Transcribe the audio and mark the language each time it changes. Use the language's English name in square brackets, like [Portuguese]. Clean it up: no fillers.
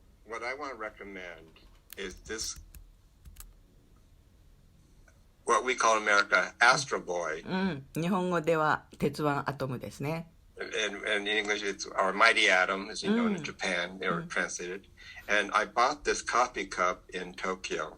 [English] What I want to recommend is this what we call in America Astro Boy. [Japanese] 日本語では鉄腕アトムですね。 [English] And in English, it's our mighty atom, as you know, in Japan, they were translated. And I bought this coffee cup in Tokyo.